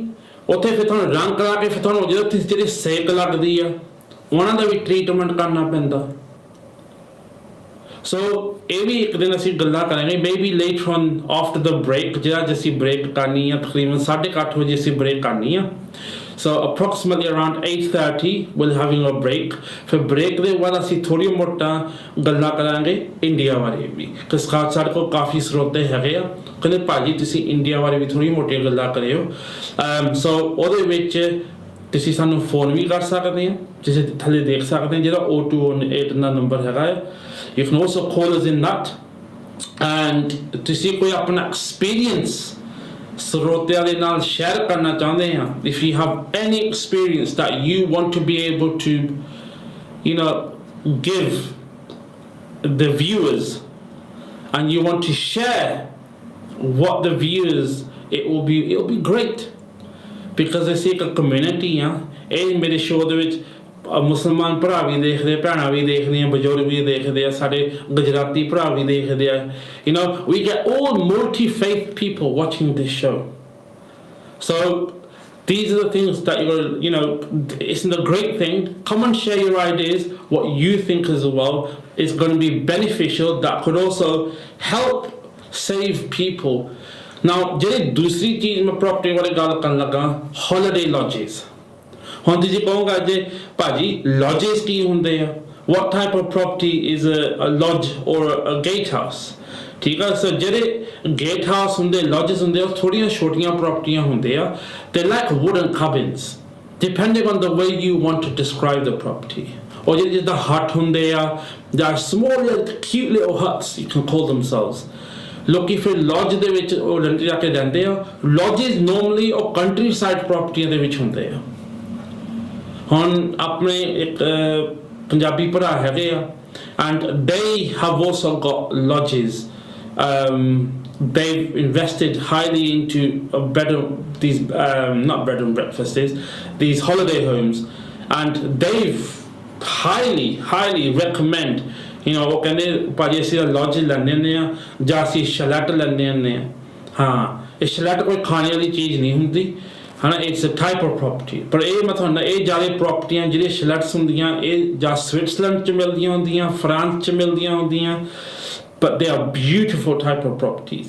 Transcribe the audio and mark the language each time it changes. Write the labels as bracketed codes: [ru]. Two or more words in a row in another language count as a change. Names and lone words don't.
[pa] ਉੱਥੇ ਫਿਰ ਤੁਹਾਨੂੰ ਰੰਗ ਕਰਾ ਕੇ ਫਿਰ ਤੁਹਾਨੂੰ ਜਦੋਂ ਉੱਥੇ ਜਿਹੜੀ ਸੇਕ ਲੱਗਦੀ ਆ ਉਹਨਾਂ ਦਾ ਵੀ ਟ੍ਰੀਟਮੈਂਟ ਕਰਨਾ ਪੈਂਦਾ। ਸੋ ਇਹ ਵੀ ਇੱਕ ਦਿਨ ਅਸੀਂ ਗੱਲਾਂ ਕਰਾਂਗੇ, [en] maybe later on after the break, [pa] ਜਿਹੜਾ ਅੱਜ ਅਸੀਂ ਬ੍ਰੇਕ ਕਰਨੀ ਆ ਤਕਰੀਬਨ 8:30 ਵਜੇ ਅਸੀਂ ਬ੍ਰੇਕ ਕਰਨੀ ਆ। [en] So approximately around 8:30 we'll having a break। [pa] ਫਿਰ ਬ੍ਰੇਕ ਦੇ ਬਾਅਦ ਅਸੀਂ ਥੋੜੀ ਮੋਟਾ ਗੱਲਾਂ ਕਰਾਂਗੇ ਇੰਡੀਆ ਬਾਰੇ ਵੀ, ਕਿਉਂਕਿ ਸਾਡੇ ਕੋਲ ਕਾਫੀ ਸਰੋਤੇ ਹੈਗੇ ਆ, ਕਹਿੰਦੇ ਭਾਜੀ ਤੁਸੀਂ ਇੰਡੀਆ ਬਾਰੇ ਵੀ ਥੋੜੀ ਮੋਟੀਆਂ ਗੱਲਾਂ ਕਰਿਓ। ਸੋ ਉਹਦੇ ਵਿੱਚ ਤੁਸੀਂ ਸਾਨੂੰ ਫੋਨ ਵੀ ਕਰ ਸਕਦੇ ਆ, ਜਿਸੇ ਥੱਲੇ ਦੇਖ ਸਕਦੇ ਆ ਜਿਹੜਾ 0218 ਦਾ ਨੰਬਰ ਹੈਗਾ ਹੈ। [en] You can also call us in that, and [pa] ਤੁਸੀਂ ਕੋਈ ਆਪਣਾ ਐਕਸਪੀਰੀਅੰਸ ਸਰੋਤਿਆਂ ਦੇ ਨਾਲ ਸ਼ੇਅਰ ਕਰਨਾ ਚਾਹੁੰਦੇ ਆ, [en] if you have any experience that you want to be able to, you know, give the viewers, and you want to share what the viewers, it'll be great, because [pa] ਅਸੀਂ ਇੱਕ ਕਮਿਊਨਿਟੀ ਆ। ਇਹ ਮੇਰੇ ਸ਼ੋਅ ਦੇ ਵਿੱਚ ਮੁਸਲਮਾਨ ਭਰਾ ਵੀ ਦੇਖਦੇ, ਭੈਣਾਂ ਵੀ ਦੇਖਦੀਆਂ, ਬਜ਼ੁਰਗ ਵੀ ਦੇਖਦੇ ਆ, ਸਾਡੇ ਗੁਜਰਾਤੀ ਭਰਾ ਵੀ ਦੇਖਦੇ ਆ। [en] You know, we get all multi-faith people watching this show. So these are the things that you know, isn't a great thing. Come and share your ideas, what you think as well is going to be beneficial, that could also help save people. Now, [pa] ਜਿਹੜੀ ਦੂਸਰੀ ਚੀਜ਼ ਮੈਂ ਪ੍ਰੋਪਰਟੀ ਬਾਰੇ ਗੱਲ ਕਰਨ ਲੱਗਾ, [en] holiday lodges। [pa] ਹੁਣ ਤੁਸੀਂ ਕਹੋਗਾ ਜੇ ਭਾਜੀ lodges ਕੀ ਹੁੰਦੇ ਆ, [en] what type of property is a lodge or a gate house, [pa] ਠੀਕ ਆ? ਸੋ ਜਿਹੜੇ ਗੇਟ ਹਾਊਸ ਹੁੰਦੇ, lodges ਹੁੰਦੇ, ਉਹ ਥੋੜੀਆਂ ਛੋਟੀਆਂ ਪ੍ਰੋਪਰਟੀਆਂ ਹੁੰਦੇ ਆ, [en] they like wooden cabins depending on the way you want to describe the property, or [pa] ਜਿਹੜੇ ਜਿੱਦਾਂ hut ਹੁੰਦੇ ਆ, ਜਾਂ [en] small cute little huts you can call themselves। [pa] ਲੋਕੀ ਫਿਰ ਲੌਜ ਦੇ ਵਿੱਚ ਉਹ ਜਾ ਕੇ ਰਹਿੰਦੇ ਆ। [en] lodges normally [pa] ਉਹ ਕੰਟਰੀ ਸਾਈਡ ਪ੍ਰੋਪਰਟੀਆਂ ਦੇ ਵਿੱਚ ਹੁੰਦੇ ਆ। ਹੁਣ ਆਪਣੇ ਇੱਕ ਪੰਜਾਬੀ ਭਰਾ ਹੈਗੇ ਆ, [en] and they have also got lodges। They've invested highly into these not bed and breakfasts, these holiday homes, and they've highly recommend, you know, [pa] ਉਹ ਕਹਿੰਦੇ ਭਾਜੀ ਅਸੀਂ lodge ਲੈਂਦੇ ਹੁੰਦੇ ਆ ਜਾਂ ਅਸੀਂ ਸ਼ੈਲਟ ਲੈਂਦੇ ਹੁੰਦੇ ਆ। ਹਾਂ, ਇਹ ਸ਼ੈਲਟ ਕੋਈ ਖਾਣੇ ਵਾਲੀ ਚੀਜ਼ ਨਹੀਂ ਹੁੰਦੀ, ਹੈ ਨਾ, [en] it's a type of property. [pa] ਪਰ ਇਹ ਮੈਂ ਤੁਹਾਨੂੰ ਇਹ ਜ਼ਿਆਦਾ ਪ੍ਰੋਪਰਟੀਆਂ ਜਿਹੜੀਆਂ ਸ਼ੈਲਟਸ ਹੁੰਦੀਆਂ ਇਹ ਜਾਂ ਸਵਿਟਜ਼ਰਲੈਂਡ 'ਚ ਮਿਲਦੀਆਂ ਹੁੰਦੀਆਂ, ਫਰਾਂਸ 'ਚ ਮਿਲਦੀਆਂ ਹੁੰਦੀਆਂ, [en] but they are beautiful type of properties।